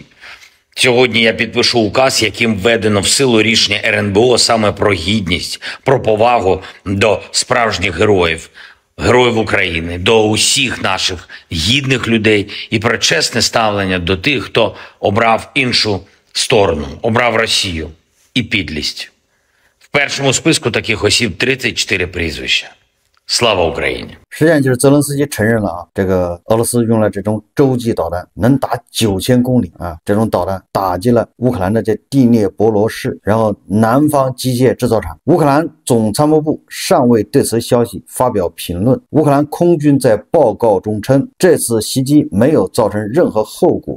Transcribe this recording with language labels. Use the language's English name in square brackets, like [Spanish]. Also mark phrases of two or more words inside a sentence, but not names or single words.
[Ukrainian] Сьогодні я підпишу указ, яким введено в силу рішення РНБО саме про гідність, про повагу до справжніх героїв, героїв України, до усіх наших гідних людей і про чесне ставлення до тих, хто обрав іншу сторону, обрав Росію. і підлістю. В першому списку таких осіб 34 прізвища. Слава Україні! [Chinese] 实际上就是泽连斯基承认了啊，这个俄罗斯用了这种洲际导弹，能打9000公里啊，这种导弹打击了乌克兰的这第聂伯罗市，然后南方机械制造厂。乌克兰总参谋部尚未对此消息发表评论。乌克兰空军在报告中称，这次袭击没有造成任何后果。